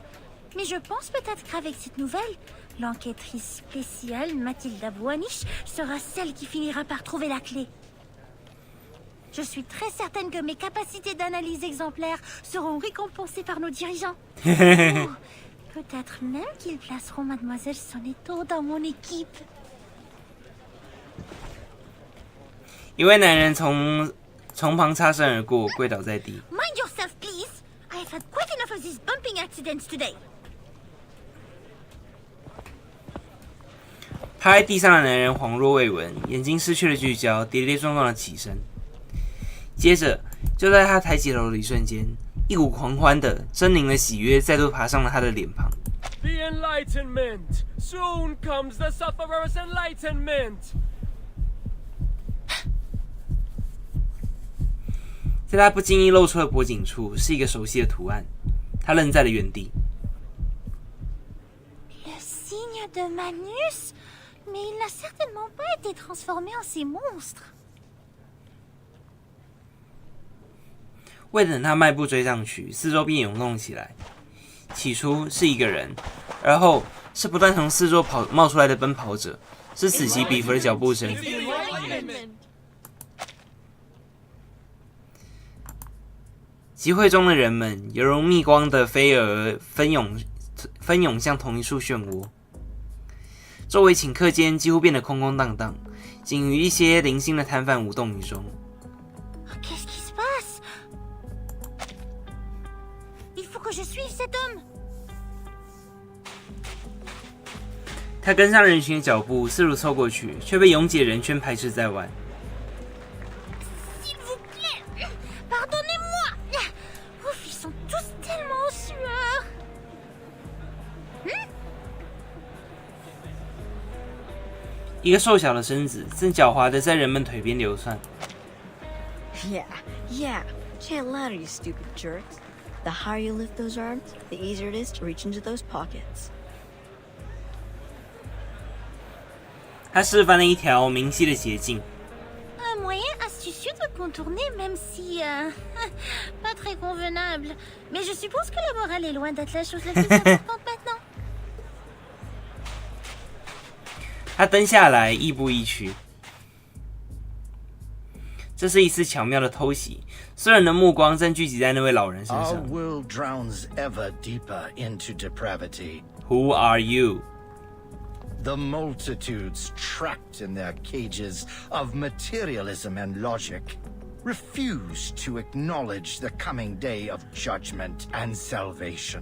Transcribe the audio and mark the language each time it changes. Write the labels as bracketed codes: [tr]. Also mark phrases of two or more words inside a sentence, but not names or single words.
[fr] Mais je pense peut-être qu'avec cette nouvelle, l'enquêtrice spéciale Mathilda Boanich sera celle qui finira par trouver la clé. Je suis très certaine que mes capacités d'analyse exemplaires seront récompensées par nos dirigeants. Oh, peut-être même qu'ils placeront Mademoiselle Sonetto dans mon équipe. [zh] 一位男人从旁擦身而过，跪倒在地。 [en] Mind yourself, please. I have had quite enough of these bumping accidents today. [zh] 趴在地上的男人恍若未闻，眼睛失去了聚焦，跌跌撞撞的起身。接着，就在他抬起头的一瞬间，一股狂欢的、狰狞的喜悦再度爬上了他的脸庞。 [en] The enlightenment! Soon comes the sufferer's enlightenment! [zh] 在他不经意露出的脖颈处是一个熟悉的图案，他愣在了原地。 [fr] Le signe de Manus? Mais il n'a certainement pas été transformé en ces monstres. [zh] 未等他迈步追上去，四周便涌动起来。起初是一个人，而后是不断从四周冒出来的奔跑者，是此起彼伏的脚步声。集会中的人们犹如蜜光的飞蛾纷涌向同一处漩涡，周围顷刻间几乎变得空空荡荡，仅余一些零星的摊贩无动于衷。 [fr] Qu'est-ce qui se passe? Il faut que je suive cet homme. [zh] 他跟上人群的脚步，试图凑过去，却被拥挤的人圈排斥在外。 [fr] S'il vous plaît, pardonnez-moi. Ouf, ils sont tous tellement en sueur. [zh] 一个瘦小的身子正狡猾地在人们腿边流窜。 [en] Yeah. Chant louder, you stupid jerks. The higher you lift those arms, the easier it is to reach into those pockets. [zh] 他示范了一条明晰的捷径。 [fr] Un moyen astucieux de contourner, même si pas très convenable. Mais je suppose que la morale est loin d'être la chose la plus importante maintenant. [zh] 他蹲下来，亦步亦趋。这是一次巧妙的偷袭，所有人的目光正聚集在那位老人身 [en] Our [zh] 上。 [en] world drowns ever deeper into depravity. Who are you? The multitudes trapped in their cages of materialism and logic refuse to acknowledge the coming day of judgment and salvation.